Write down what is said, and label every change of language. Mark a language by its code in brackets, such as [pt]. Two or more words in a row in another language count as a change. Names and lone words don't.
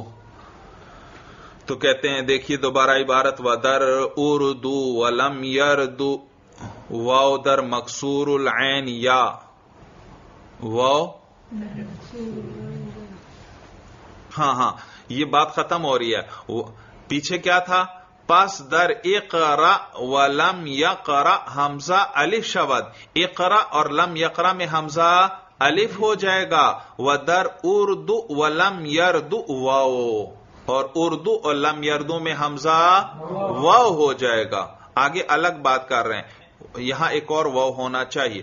[ur] تو کہتے ہیں دیکھیے دوبارہ عبارت، [fa] ودر اردو ولم یردو واو در مکسور العین یا. [ur] واو، ہاں یہ بات ختم ہو رہی ہے. پیچھے کیا تھا؟ [fa] پس در اقرا ولم یقرا حمزہ الف شود. [ur] اقرا اور لم یقرا میں حمزہ الف ہو جائے گا. [fa] ودر اردو ولم یردو واو، [ur] اور اردو اور لم یردو میں حمزہ واو ہو جائے گا. آگے الگ بات کر رہے ہیں، یہاں ایک اور واو ہونا چاہیے.